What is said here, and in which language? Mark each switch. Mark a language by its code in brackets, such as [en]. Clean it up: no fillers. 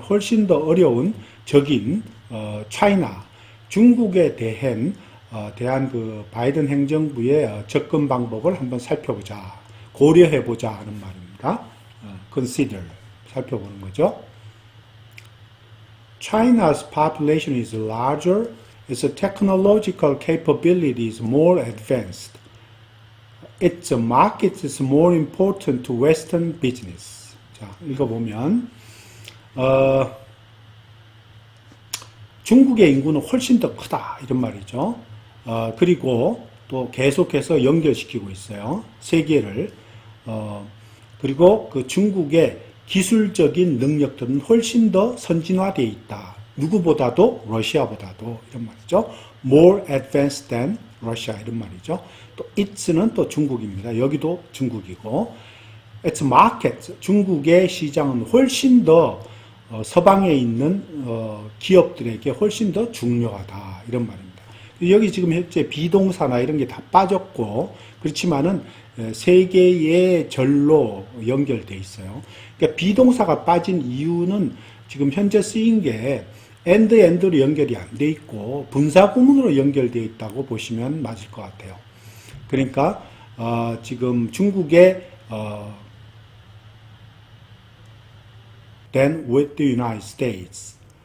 [ko] 훨씬 더 어려운 적인 차이나 중국에 대한 그 바이든 행정부의 접근 방법을 한번 살펴보자, 고려해보자 하는 말입니다. consider 살펴보는 거죠. [en] China's population is larger, its technological capability is more advanced. Its market is more important to Western business. [ko] 자, 읽어보면 중국의 인구는 훨씬 더 크다 이런 말이죠. 그리고 또 계속해서 연결시키고 있어요. 세계를. 그리고 그 중국의 기술적인 능력들은 훨씬 더 선진화되어 있다. 누구보다도 러시아보다도 이런 말이죠. [en] More advanced than Russia [ko] 이런 말이죠. 또 it's는 또 중국입니다. 여기도 중국이고 [en] its market [ko] 중국의 시장은 훨씬 더 서방에 있는 기업들에게 훨씬 더 중요하다 이런 말입니다. 여기 지금 현재 비동사나 이런 게 다 빠졌고 그렇지만은 세 개의 절로 연결돼 있어요. 그러니까 비동사가 빠진 이유는 지금 현재 쓰인 게 end로 연결이 안 돼 있고 분사 구문으로 연결되어 있다고 보시면 맞을 것 같아요. 그러니까 지금 중국의 [en] than with the United States.